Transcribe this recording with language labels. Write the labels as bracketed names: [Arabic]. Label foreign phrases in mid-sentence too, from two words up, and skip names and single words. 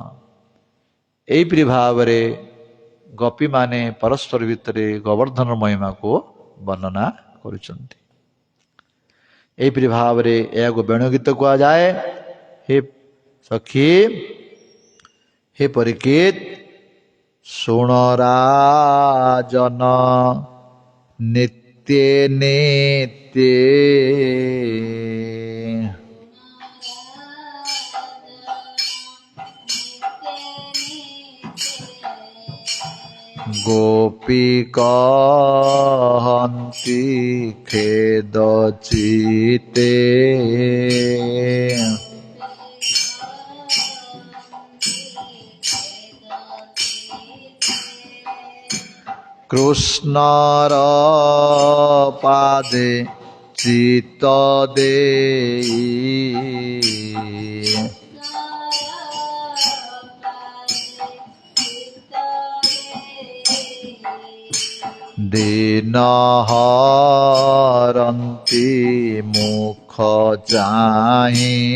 [Odia] ଏଇପରି ଭାବରେ ଗୋପୀମାନେ ପରସ୍ପର ଭିତରେ ଗୋବର୍ଦ୍ଧନ ମହିମାକୁ ବର୍ଣ୍ଣନା କରୁଛନ୍ତି। ଏହିପରି ଭାବରେ ଏହାକୁ ବେଣୁଗୀତ କୁହାଯାଏ। ହେ ସଖୀ, ହେ ପରୀକ୍ଷିତ ଶୁଣ ରାଜନ ନିତ୍ୟ ନିତ୍ୟ ଗୋପୀ କହନ୍ତି ଖେଦ ଚିତେ କୃଷ୍ଣର ପାଦେ ଚିତ୍ତ ଦେଇ ଦୀନ ହରନ୍ତି ମୁଖ ଚାହି